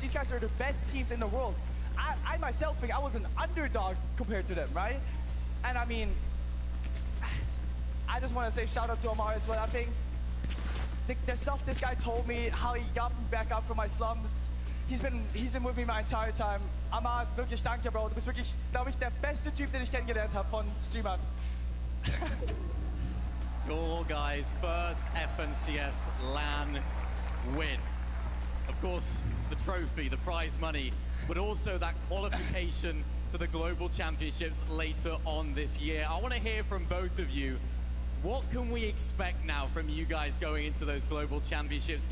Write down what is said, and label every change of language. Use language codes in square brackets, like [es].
[en] These guys are the best teams in the world. I myself think I was an underdog compared to them, right? And I mean, I just want to say shout out to Amar as well. I think the stuff this guy told me, how he got me back up from my slums, he's been with me my entire time. [de] Amar, wirklich danke, Bro. Du bist wirklich, glaube ich, der beste Typ, den ich kennengelernt habe von Streamern. [en] Your guys' first FNCS LAN win. Of course, the trophy, the prize money, but also that qualification to the Global Championships later on this year. I want to hear from both of you. What can we expect now from you guys going into those Global Championships?